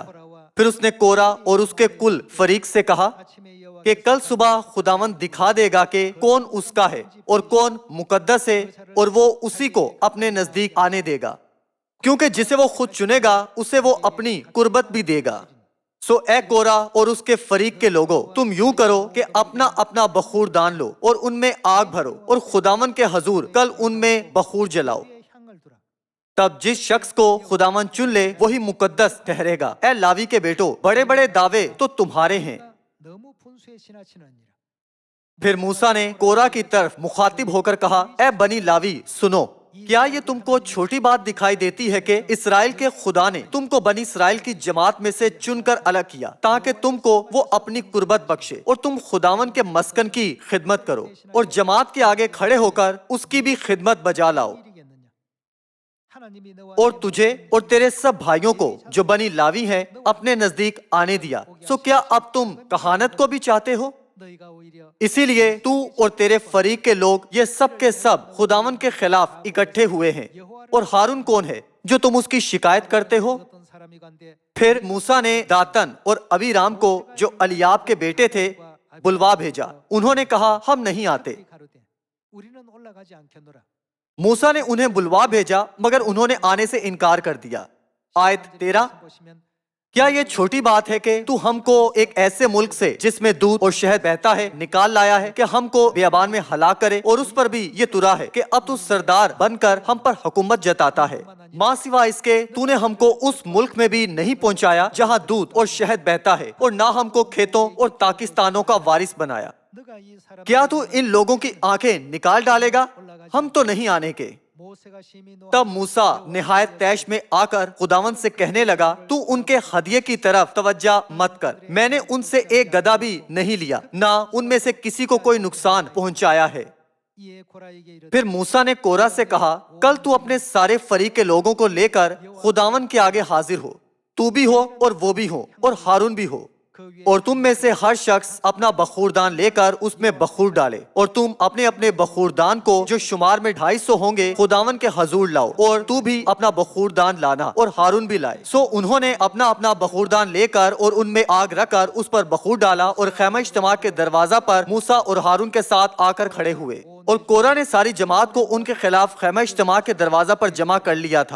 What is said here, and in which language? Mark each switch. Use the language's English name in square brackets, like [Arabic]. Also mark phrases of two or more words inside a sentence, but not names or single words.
[Urdu] پھر اس نے کورہ اور اس کے کل فریق سے کہا کہ کل صبح خداوند دکھا دے گا کہ کون اس کا ہے اور کون مقدس ہے، اور وہ اسی کو اپنے نزدیک آنے دے گا، کیونکہ جسے وہ خود چنے گا اسے وہ اپنی قربت بھی دے گا۔ سو اے کورا اور اس کے فریق کے لوگوں، تم یوں کرو کہ اپنا اپنا بخور دان لو اور ان میں آگ بھرو اور خداوند کے حضور کل ان میں بخور جلاؤ۔ [Korean] 우리의 향을 두라. [Urdu] تب جس شخص کو خداوند چن لے وہی مقدس ٹھہرے گا۔ اے لاوی کے بیٹو، بڑے بڑے دعوے تو تمہارے ہیں۔ [Korean] 너무 분수에 지나치느니라. [Urdu] پھر موسیٰ نے کورا کی طرف مخاطب ہو کر کہا، اے بنی لاوی سنو، کیا یہ تم کو چھوٹی بات دکھائی دیتی ہے کہ اسرائیل کے خدا نے تم کو بنی اسرائیل کی جماعت میں سے چن کر الگ کیا تاکہ تم کو وہ اپنی قربت بخشے اور تم خداوند کے مسکن کی خدمت کرو اور جماعت کے آگے کھڑے ہو کر اس کی بھی خدمت بجا لاؤ، [Korean] 이르겠느냐? 하나님이 너와 [Urdu] اور تجھے اور تیرے سب بھائیوں کو جو بنی لاوی ہیں اپنے نزدیک آنے دیا۔ سو کیا اب تم کہانت کو بھی چاہتے ہو؟ [Korean] 너희가 오히려 [Urdu] اسی لیے تو اور تیرے فریق کے لوگ یہ سب کے سب خداوند کے خلاف اکٹھے ہوئے ہیں۔ اور ہارون کون ہے جو تم اس کی شکایت کرتے ہو؟ [Korean] 어떤 사람이 간데 [Urdu] پھر موسیٰ نے داتن اور ابیرام کو جو الیاب کے بیٹے تھے بلوا بھیجا۔ انہوں نے کہا ہم نہیں آتے۔ [Korean] 가로되 우리는 올라가지 않겠노라. [Urdu] موسیٰ نے انہیں بلوا بھیجا مگر انہوں نے آنے سے انکار کر دیا۔ آیت 13، [Korean] 보시면 [Urdu] کیا یہ چھوٹی بات ہے کہ تو ہم کو ایک ایسے ملک سے جس میں دودھ اور شہد بہتا ہے نکال لایا ہے کہ ہم کو بیابان میں ہلاک کرے، اور اس پر بھی یہ ترا ہے کہ اب تو سردار بن کر ہم پر حکومت جتاتا ہے۔ ماں سوا اس کے تو نے ہم کو اس ملک میں بھی نہیں پہنچایا جہاں دودھ اور شہد بہتا ہے، اور نہ ہم کو کھیتوں اور پاکستانوں کا وارث بنایا۔ [Korean] 너가 이 사람 [Urdu] کیا تو ان لوگوں کی آنکھیں نکال ڈالے گا؟ ہم تو نہیں آنے کے۔ [Korean] 모세가 심히 노하 [Urdu] تب موسیٰ نہایت طیش میں آ کر خداوند سے کہنے لگا، تو ان کے ہدیے کی طرف توجہ مت کر، میں نے ان سے ایک گدھا بھی نہیں لیا، نہ ان میں سے کسی کو کوئی نقصان پہنچایا ہے۔ [Korean] 이에 고라에게 이르되 [Urdu] پھر موسیٰ نے کورا سے کہا، کل تو اپنے سارے فریق کے لوگوں کو لے کر خداوند کے آگے حاضر ہو، تو بھی ہو اور وہ بھی ہو اور ہارون بھی ہو، [Korean] 그 위에 [Urdu] اور تم میں سے ہر شخص اپنا بخوردان لے کر اس میں بخور ڈالے، اور تم اپنے اپنے بخوردان کو جو شمار میں 250 ہوں گے خداوند کے حضور لاؤ، اور تو بھی اپنا بخوردان لانا اور ہارون بھی لائے۔ سو انہوں نے اپنا اپنا بخوردان لے کر اور ان میں آگ رکھ کر اس پر بخور ڈالا، اور خیمہ اجتماع کے دروازہ پر موسیٰ اور ہارون کے ساتھ آ کر کھڑے ہوئے، اور کورا نے ساری جماعت کو ان کے خلاف خیمہ اجتماع کے دروازہ پر جمع کر لیا تھا۔